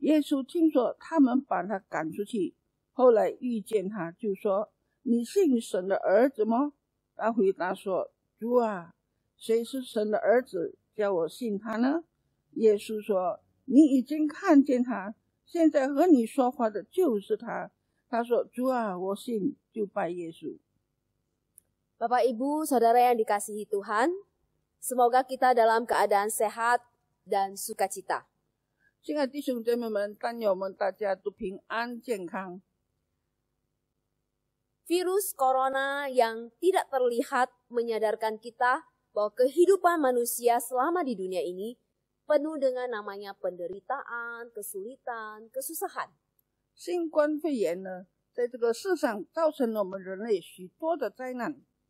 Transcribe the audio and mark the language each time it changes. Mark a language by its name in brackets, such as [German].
[Chinese] 耶稣听说他们把他赶出去，后来遇见他，就说：“你信神的儿子吗？” 他回答说：“主啊，谁是神的儿子，叫我信他呢？” 耶稣说：“你已经看见他，现在和你说话的就是他。” 他说：“主啊，我信。” 就拜耶稣。 [Indonesian] Bapak Ibu, Saudara yang dikasihi Tuhan, semoga kita dalam keadaan sehat dan sukacita. [Chinese] 亲爱的弟兄姐妹们，但愿我们大家都平安健康。 [Indonesian] Virus corona yang tidak terlihat menyadarkan kita bahwa kehidupan manusia selama di dunia ini penuh dengan namanya penderitaan, kesulitan, kesusahan. [Chinese] 新冠肺炎呢，在这个世上造成了我们人类许多的灾难。